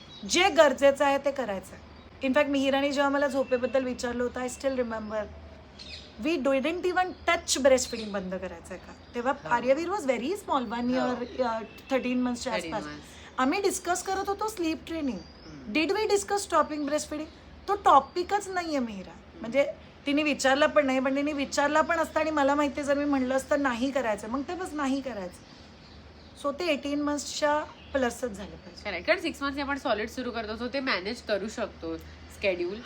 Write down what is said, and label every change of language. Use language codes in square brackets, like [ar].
[mr] जे गरजेचं आहे ते करायचं आहे. इनफॅक्ट मिहिराने जेव्हा मला झोपेबद्दल विचारलं होतं, [en] I still remember we didn't even touch [mr] breast feeding बंद करायचं आहे का. [en] तेव्हा Aryaveer was very small, 1 year 13 monthsच्या आसपास. [mr] आम्ही डिस्कस करत होतो sleep training. [en] Did we discuss stopping breast feeding. [mr] तो टॉपिकच नाही आहे मिहिरा. म्हणजे तिने विचारलं पण नाही, पण तिने विचारला पण असतं आणि मला माहिती आहे जर मी म्हणलं असतं नाही करायचं, मग ते बस नाही करायचं. सो ते 18 monthsच्या प्लसच झालं पाहिजे. कारण 6 months आपण सॉलिड सुरू करतो, सो ते मॅनेज करू शकतो. स्केड्यूल